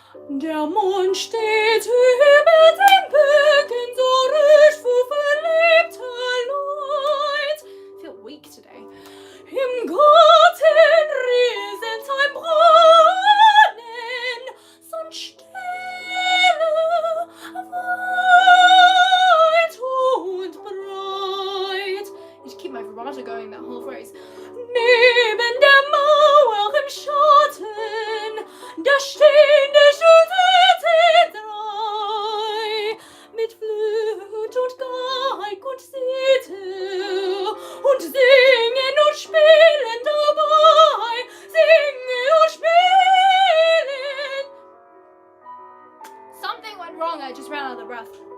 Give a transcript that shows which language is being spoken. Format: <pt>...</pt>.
<de>Der Mond steht über den Bergen, so ruhig vor verliebter Leid.</de> <en>I feel weak today.</en> <de>Im Garten rieselt ein Brunnen, so stille, weit und breit.</de> <en>I need to keep my vibrato going that whole phrase.</en> <de>Neben der Mauer im Schatten, da stehen die Schulterten drei, mit Flöte und Geig und Zither, und singen und spielen dabei, singen und spielen.</de> <en>Something went wrong, I just ran out of breath.</en>